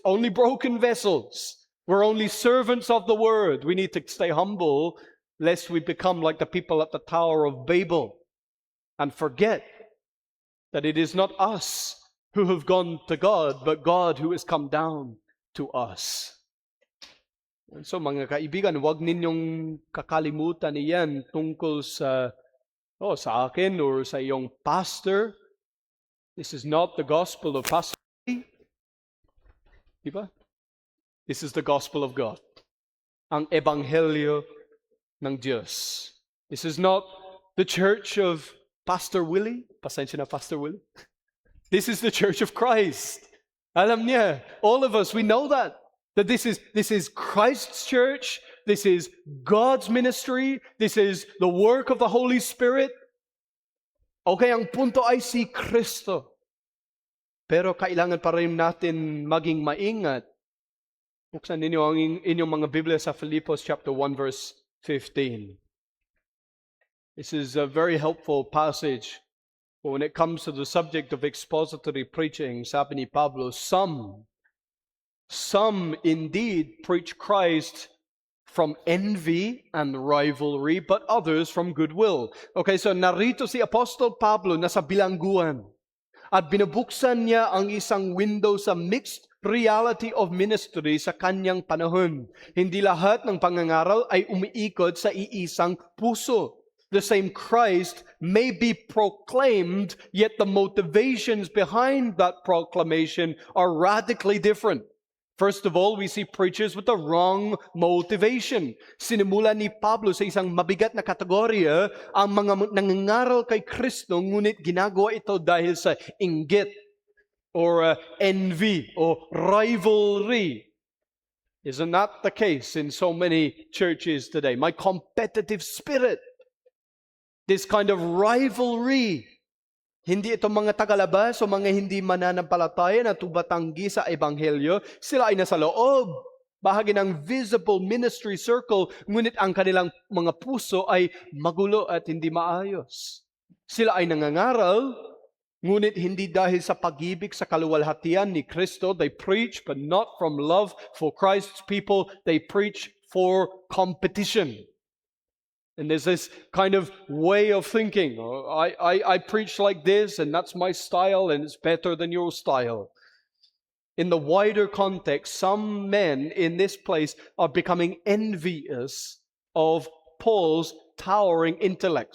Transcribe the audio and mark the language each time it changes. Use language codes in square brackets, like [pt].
[en] Only broken vessels. We're only servants of the word. We need to stay humble lest we become like the people at the Tower of Babel and forget that it is not us who have gone to God, but God who has come down to us. [tl] So mga kaibigan, huwag ninyong kakalimutan iyan tungkol sa akin or sa iyong pastor. [en] This is not the gospel of pastor. [tl] Diba? [en] This is the gospel of God. [tl] Ang ebanghelyo ng Diyos. [en] This is not the church of Pastor Willie. [tl] Pasensya na, [en] Pastor Willie. This is the church of Christ. [tl] Alam niya, [en] all of us, we know that. That this is Christ's church, this is God's ministry, this is the work of the Holy Spirit. [tl] Okay, ang punto ay si Kristo. Pero kailangan pa rin natin maging maingat. Buksan ninyo ang inyong mga Biblia sa Filipos chapter 1 verse 15. [en] This is a very helpful passage. When it comes to the subject of expository preaching, [tl] sabi ni Pablo, [en] Some indeed preach Christ from envy and rivalry, but others from goodwill. [tl] Okay, so narito si Apostol Pablo nasa bilangguan at binubuksan niya ang isang window sa [en] mixed reality of ministry [tl] sa kanyang panahon. Hindi lahat ng pangangaral ay umiikot sa iisang puso. [en] The same Christ may be proclaimed, yet the motivations behind that proclamation are radically different. First of all, we see preachers with the wrong motivation. [tl] Sinimula ni Pablo sa isang mabigat na kategorya ang mga nangangaral kay Kristo, ngunit ginagawa ito dahil sa inggit or [en] envy or rivalry. Isn't that the case in so many churches today? My competitive spirit, this kind of rivalry. [tl] Hindi ito mga tagalabas o mga hindi mananampalataya na tumatanggi sa ebanghelyo. Sila ay nasa loob, bahagi ng [en] visible ministry circle, [tl] ngunit ang kanilang mga puso ay magulo at hindi maayos. Sila ay nangangaral, ngunit hindi dahil sa pag-ibig sa kaluwalhatian ni Kristo. [en] They preach, but not from love for Christ's people. They preach for competition. And there's this kind of way of thinking. I preach like this, and that's my style, and it's better than your style. In the wider context, some men in this place are becoming envious of Paul's towering intellect.